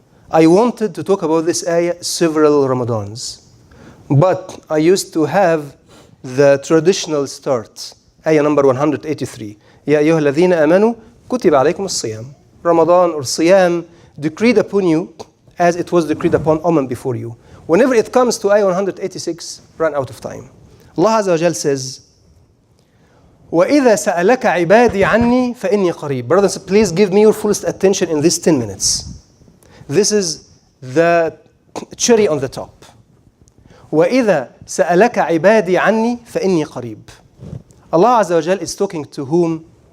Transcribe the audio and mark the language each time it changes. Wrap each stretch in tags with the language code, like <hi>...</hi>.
<en>I wanted to talk about this ayah several Ramadans, but I used to have the traditional start. Ayah number 183.</en> <ar>Ya ayyuha alladhina amanu kutiba alaykum as-siyam.</ar> <en>Ramadan or Siyam decreed upon you as it was decreed upon Ummah before you. Whenever it comes to ayah 186, run out of time.</en> <ar>Allah Azza wa Jal says, وَإِذَا سَأَلَكَ عِبَادِي عَنِّي فَإِنِّي قَرِيبٌ.</ar> <en>Brothers, please give me your fullest attention in this 10 minutes. This is the cherry on the top.</en> <ar>وَإِذَا سَأَلَكَ عِبَادِي عَنِّي فَإِنِّي قَرِيبٌ.</ar> <en>Allah Azza wa Jal is talking to whom?</en>